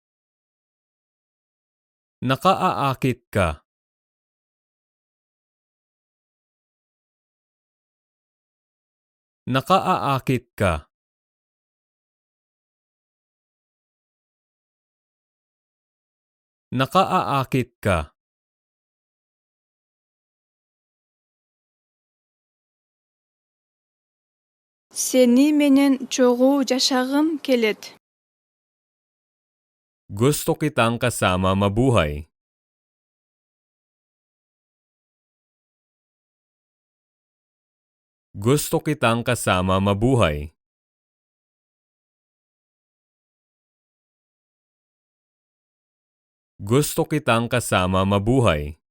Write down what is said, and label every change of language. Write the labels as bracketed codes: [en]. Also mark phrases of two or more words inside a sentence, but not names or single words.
[tl] Nakaaakit ka. Nakaaakit ka. Nakaaakit ka. [ky] Сени менен чогуу жашагым келет. [tl] Gusto kitang kasama mabuhay. Gusto kitang kasama mabuhay. Gusto kitang kasama mabuhay.